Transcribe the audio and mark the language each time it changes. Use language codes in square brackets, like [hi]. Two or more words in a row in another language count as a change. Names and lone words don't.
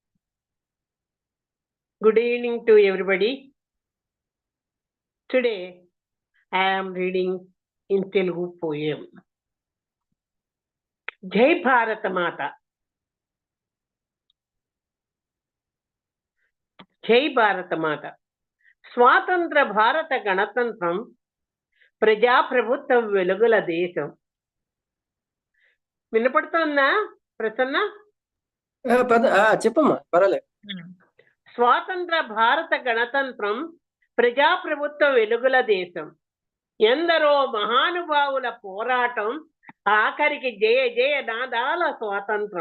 [en] Good evening to everybody. Today, I am reading in Telugu poem. [hi] जय भारत माता। जय भारत माता. [te] స్వాతంత్ర భారత గణతంత్రం ప్రజాప్రభుత్వం వెలుగుల దేశం. వినపడుతుందా ప్రసన్న? చెప్పమ్మా, పర్వాలేదు. స్వాతంత్ర భారత గణతంత్రం ప్రజాప్రభుత్వ వెలుగుల దేశం. ఎందరో మహానుభావుల పోరాటం, ఆఖరికి జయ జయ నాదాల స్వాతంత్రం.